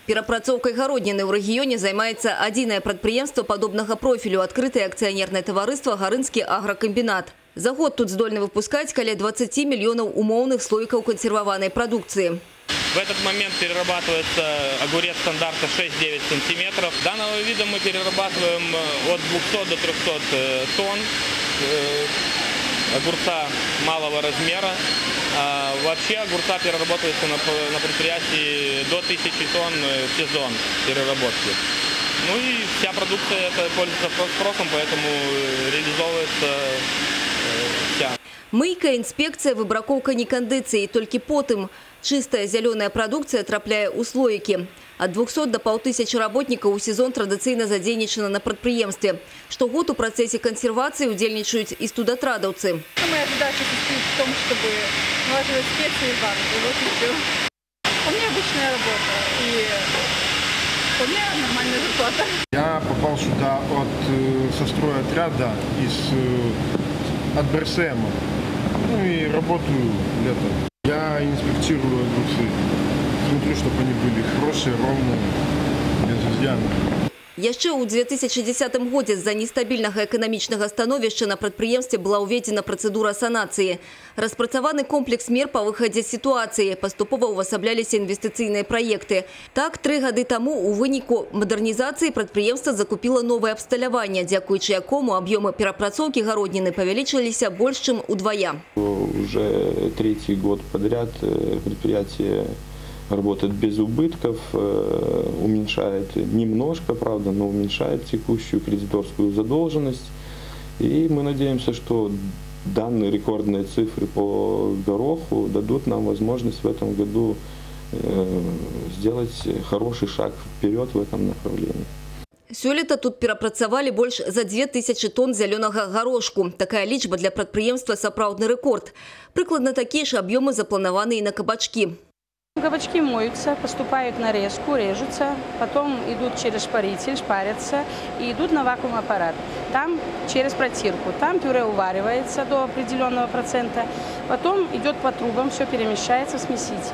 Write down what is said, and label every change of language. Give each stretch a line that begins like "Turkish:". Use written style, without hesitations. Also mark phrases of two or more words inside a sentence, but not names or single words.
Belarusian: Перапрацоўкай гародніны ў рэгіёне займаецца адзінае прадпрыемства падобнага профілю, адкрытае акцыянернае таварыства «Гарынскі агракамбінат». За год тут здольны выпускаць каля 20 мільёнаў умоўных слоікаў кансерваванай прадукцыі.
Russian: В этот момент перерабатывается огурец стандарта 6-9 сантиметров. Данного вида мы перерабатываем от 200 до 300 тонн огурца малого размера. Вообще огурца перерабатывается на предприятии до 1000 тонн в сезон переработки. Ну и вся продукция это пользуется спросом, поэтому реализовывается вся. Мыйка, инспекция,
Belarusian: выбракоўка некандыцыі, толькі потым
Russian: чистая зеленая продукция
Belarusian: трапляе ў слоікі.
Russian: От 200 до 500 работников
Belarusian: у сезон традыцыйна задзейнічана на прадпрыемстве. Штогод у
Russian: процессе консервации
Belarusian: удзельнічаюць и студатрадаўцы.
Russian: Моя задача состоит в том, чтобы налаживать специи и банки. Вот и все. У меня обычная работа и у меня нормальная зарплата. Я попал сюда со стройотряда от БРСМа. Ну и работаю летом. Я инспектирую огурцы. Смотрю, чтобы они были хорошие, ровные, без изъянов.
Belarusian: Яшчэ ў 2010 годзе з-за нестабільнага эканамічнага становішча на прадпрыемстве была ўведзена працэдура санацыі. Распрацаваны комплекс мер па выхадзе з сітуацыі, паступова ўвасабляліся інвестыцыйныя праекты. Так, 3 гады таму у выніку мадэрнізацыі прадпрыемства закупіла новае абсталяванне, дзякуючы якому аб'ёмы перапрацоўкі гародніны павялічыліся больш чым удвая.
Russian: Уже 3-й год подряд предприятие работает без убытков, уменьшает немножко, правда, но уменьшает текущую кредиторскую задолженность. И мы надеемся, что данные рекордные цифры по гороху дадут нам возможность в этом году сделать хороший шаг вперед в этом направлении.
Belarusian: Сёлета тут перапрацавалі больш за 2000 тонн зялёнага горошку. Такая лічба для прадпрыемства сапраўдны рэкорд. Прыкладна такія ж аб'ёмы запланаваны і на кабачкі.
Russian: Кабачки моются, поступают в нарезку, режутся, потом идут через шпаритель, шпарятся и идут на вакуум-аппарат. Там через протирку, там пюре уваривается до определенного процента, потом идет по трубам, все перемещается в смеситель.